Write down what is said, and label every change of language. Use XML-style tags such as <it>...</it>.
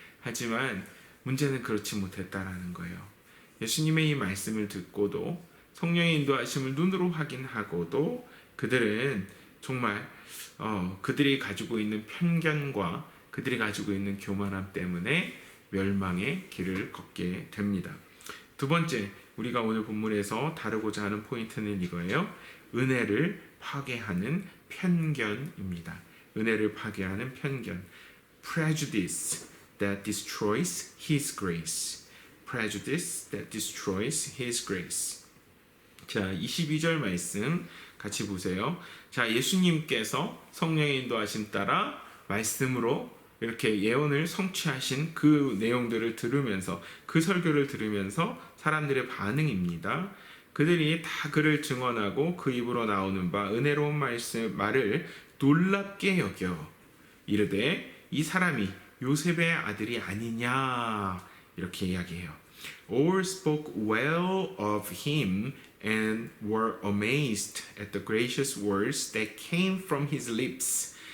<ko>하지만 문제는 그렇지 못했다라는 거예요. 예수님의 이 말씀을 듣고도 성령의 인도하심을 눈으로 확인하고도 그들은 정말 그들이 가지고 있는 편견과 그들이 가지고 있는 교만함 때문에 멸망의 길을 걷게 됩니다. 두 번째, 우리가 오늘 본문에서 다루고자 하는 포인트는 이거예요. 은혜를 파괴하는 편견입니다. 은혜를 파괴하는 편견.</ko> <en>Prejudice that destroys His grace. Prejudice that destroys His grace.</en> <ko>자, 22절 말씀 같이 보세요. 자, 예수님께서 성령의 인도하심 따라 말씀으로 이렇게 예언을 성취하신 그 내용들을 들으면서 그 설교를 들으면서 사람들의 반응입니다. 그들이 다 그를 증언하고 그 입으로 나오는 바 은혜로운 말을 놀랍게 여겨 이르되 이 사람이 요셉의 아들이 아니냐 이렇게 이야기해요.</ko> <en>All spoke well of him and were amazed at the gracious words that came from his lips.</en>